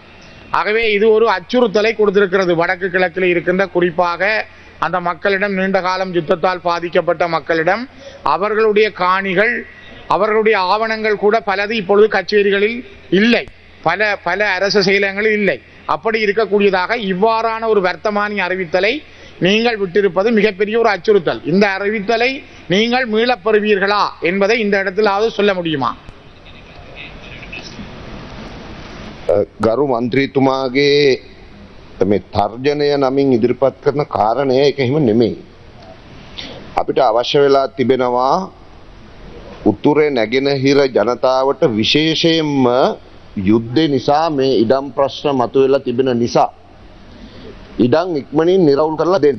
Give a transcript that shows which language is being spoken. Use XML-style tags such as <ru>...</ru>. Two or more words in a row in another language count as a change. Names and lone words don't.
<ta>ஆகவே இது ஒரு அச்சுறுத்தலை கொடுத்திருக்கிறது வடக்கு கிழக்கில் இருக்கின்ற குறிப்பாக அந்த மக்களிடம், நீண்ட காலம் யுத்தத்தால் பாதிக்கப்பட்ட மக்களிடம் அவர்களுடைய காணிகள், அவர்களுடைய ஆவணங்கள் கூட பலது இப்பொழுது கச்சேரிகளில் இல்லை, பல அரசு செயலகங்களில் இல்லை. அப்படி இருக்கக்கூடியதாக இவ்வாறான ஒரு வர்த்தமானி அறிவித்தலை நீங்கள் விட்டிருப்பது மிகப்பெரிய ஒரு அச்சுறுத்தல். இந்த அறிவித்தலை நீங்கள் மீளப் பெறுவீர்களா என்பதை இந்த இடத்திலாவது சொல்ல முடியுமா?</ta> <si>ගරු මන්ත්‍රීතුමාගේ මේ තර්ජනය නමින් ඉදිරිපත් කරන කාරණය එක එහෙම නෙමෙයි. අපිට අවශ්‍ය වෙලා තිබෙනවා උතුරේ නැගෙනහිර ජනතාවට විශේෂයෙන්ම යුද්ධය නිසා මේ ඉඩම් ප්‍රශ්න මතුවෙලා තිබෙන නිසා ඉඩම් ඉක්මනින් නිරවුල් කරලා දෙන්න.</si>